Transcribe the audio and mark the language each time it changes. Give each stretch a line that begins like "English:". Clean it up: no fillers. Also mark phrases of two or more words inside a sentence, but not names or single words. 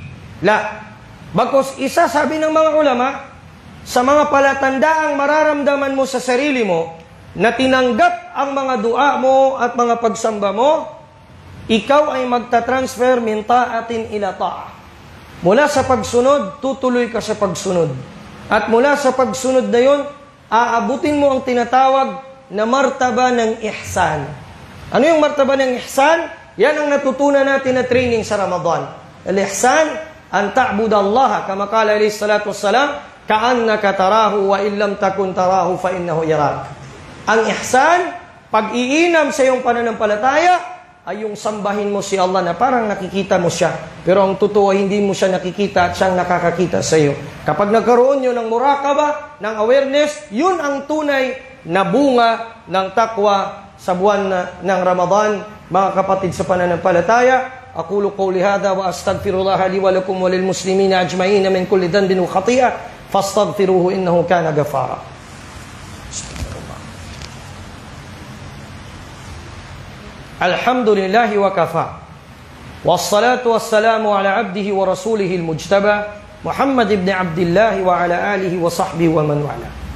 Filipino: Bagkos isa sabi ng mga ulama, sa mga palatandaang mararamdaman mo sa sarili mo na tinanggap ang mga dua mo at mga pagsamba mo, ikaw ay magta-transfer
Arabic: من طاعة إلى طاعة.
Filipino: Mula sa pagsunod, tutuloy ka sa pagsunod. At mula sa pagsunod na yun, aabutin mo ang tinatawag na martaba ng ihsan. Ano yung martaba ng ihsan? Yan ang natutunan natin na training sa Ramadan.
Arabic: الإحسان أن تعبد الله كما قال عليه الصلاة والسلام كأنك تراه وإن لم تكن تراه فإنه يراك.
Filipino: Ang ihsan, pag-iinam sa iyong pananampalataya, ay yung sambahin mo si Allah na parang nakikita mo siya. Pero ang totoo, hindi mo siya nakikita at siyang nakakakita sa iyo. Kapag nagkaroon nyo ng murakaba, ng awareness, yun ang tunay na bunga ng takwa sa buwan ng Ramadan. Mga kapatid sa pananampalataya,
Arabic: أقول قولي هذا وأستغفر الله لي ولكم وللمسلمين أجمعين من كل ذنب وخطيئة فاستغفروه إنه كان غفارا. الحمد لله وكفى. والصلاة والسلام على عبده ورسوله المجتبى محمد بن عبد الله وعلى آله وصحبه ومن والى.